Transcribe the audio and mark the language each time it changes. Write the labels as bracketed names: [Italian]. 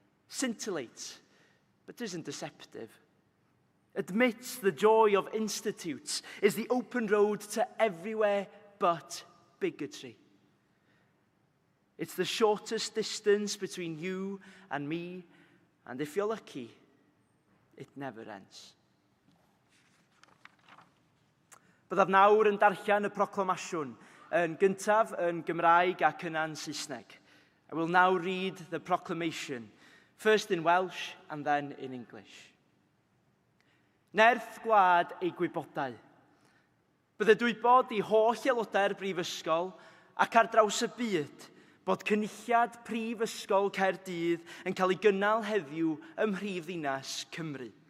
[English] Scintillates, but isn't deceptive. Admits the joy of institutes is the open road to everywhere but bigotry. It's the shortest distance between you and me, and if you're lucky, it never ends. [Welsh] Byddaf nawr yn darllen y proclamasiwn, yn gyntaf yn Gymraeg ac yna'n Saesneg. [English] I will now read the proclamation, first in Welsh and then in English. [Welsh] Nerth gwlad ei gwybodau. Bydde dwybod i holl aelodau'r Brifysgol ac ar draws y byd bod cynulliad Prifysgol Caerdydd yn cael ei gynnal heddiw ym Mhrifddinas Cymru.